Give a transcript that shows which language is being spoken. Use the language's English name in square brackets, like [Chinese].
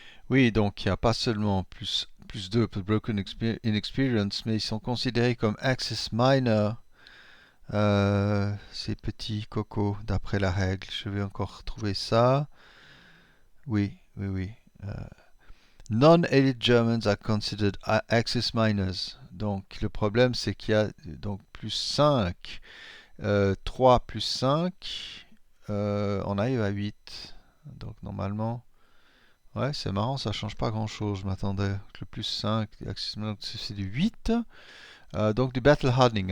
[French] Oui, donc il n'y a pas seulement plus 2 pour Broken Inexperience, mais ils sont considérés comme Access Minor, ces petits cocos, d'après la règle. Je vais encore trouver ça. Oui, oui, oui. [English] Euh, Non-elite Germans are considered Axis minors. [French] Donc le problème c'est qu'il y a donc plus 5, 3 plus 5, on arrive à 8. Donc normalement, ouais c'est marrant, ça change pas grand chose. Je m'attendais que le plus 5, Axis minors, c'est du 8. Donc du battle hardening.